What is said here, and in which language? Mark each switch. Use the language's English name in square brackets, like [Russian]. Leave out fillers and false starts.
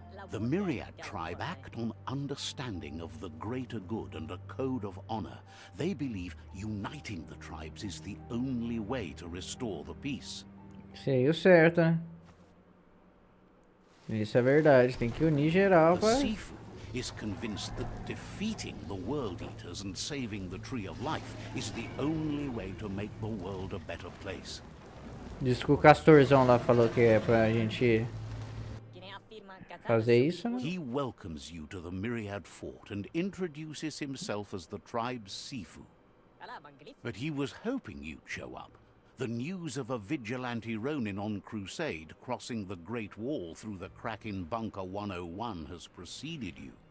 [English] The Myriad tribe act on understanding of the greater good and a code of honor. They believe uniting the tribes is the only way to restore the peace. [Portuguese] Sei o certo, né? Isso é verdade, tem que unir geral [English] The [Portuguese] pra... [English] Sifu is convinced that defeating the World Eaters and saving the Tree of Life is the only way to make the world a better place. [Portuguese] Diz que o Castorzão lá falou que é pra gente fazer isso, né? [English] He welcomes you to the Myriad Fort and introduces himself as the tribe's Sifu. But he was hoping you'd show up. The news of a vigilante Ronin on crusade crossing the Great Wall through the crack in Bunker 101 has preceded you.